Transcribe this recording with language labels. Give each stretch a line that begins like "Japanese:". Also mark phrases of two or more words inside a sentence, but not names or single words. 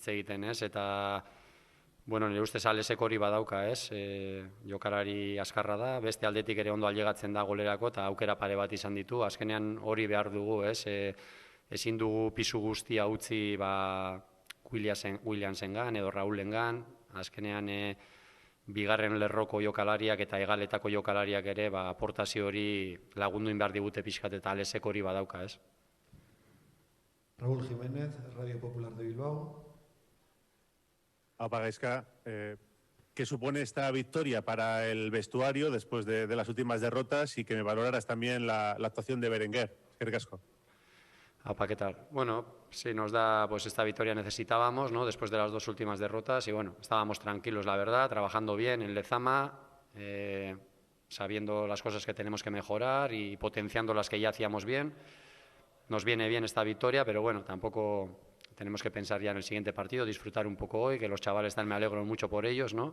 Basque: egiten, ez, eta nire ustez Alesek hori badauka, ez, jokalari askarra da, beste aldetik ere ondo ailegatzen da golerako, eta aukera pare bat izan ditu, azkenean hori behar dugu, ez, ezin dugu pisu guztia utzi Williamsengan edo Raulengan, azkenean bigarren lerroko jokalariak eta hegaletako jokalariak ere aportazio hori lagundu behar digute pixkat, eta Alesek hori badauka, ez.
Spanish: Raúl Jiménez, Radio Popular de Bilbao. Apa, Gaizka, ¿qué supone esta victoria para el vestuario después de las últimas derrotas y que me valoraras también la actuación de Berenguer?
Basque: Eskerrik asko.
Spanish: Apa, ¿qué tal? Bueno, sí, nos da, esta victoria necesitábamos, ¿no? Después de las 2 últimas derrotas y estábamos tranquilos, la verdad, trabajando bien en Lezama, sabiendo las cosas que tenemos que mejorar y potenciando las que ya hacíamos bien. Nos viene bien esta victoria, pero tampoco tenemos que pensar ya en el siguiente partido, disfrutar un poco hoy, que los chavales me alegro mucho por ellos, ¿no?